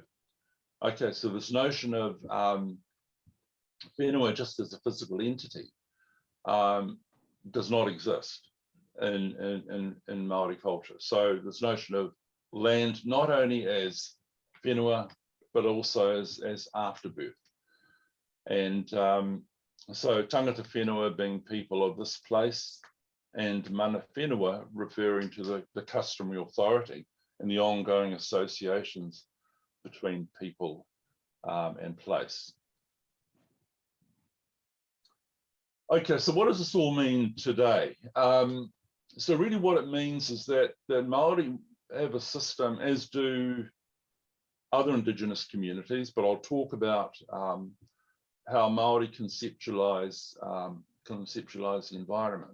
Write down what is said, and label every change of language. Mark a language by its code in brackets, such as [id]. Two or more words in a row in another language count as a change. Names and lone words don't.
[en] Okay, so this notion of whenua just as a physical entity does not exist in Maori culture. So this notion of land not only as whenua, but also as afterbirth. And so [mi] tangata whenua [en] being people of this place, and [mi] mana whenua [en] referring to the customary authority and the ongoing associations between people and place. Okay, so what does this all mean today? So really what it means is that Maori have a system, as do other Indigenous communities, but I'll talk about how Maori conceptualize the environment.